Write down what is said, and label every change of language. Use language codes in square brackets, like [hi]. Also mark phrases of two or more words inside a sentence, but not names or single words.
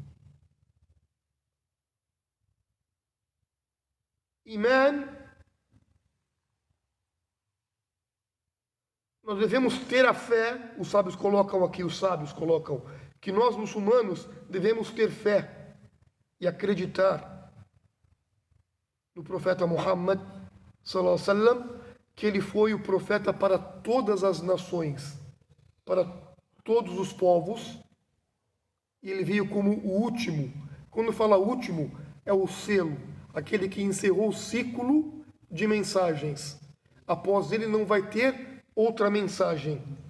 [pt] Iman, nós devemos ter a fé, os sábios colocam que nós muçulmanos devemos ter fé e acreditar no profeta Muhammad [ar] sallallahu alaihi wasallam, [pt] que ele foi o profeta para todas as nações, para todos os povos, e ele veio como o último. Quando fala último, é o selo, aquele que encerrou o ciclo de mensagens. Após ele não vai ter outra mensagem.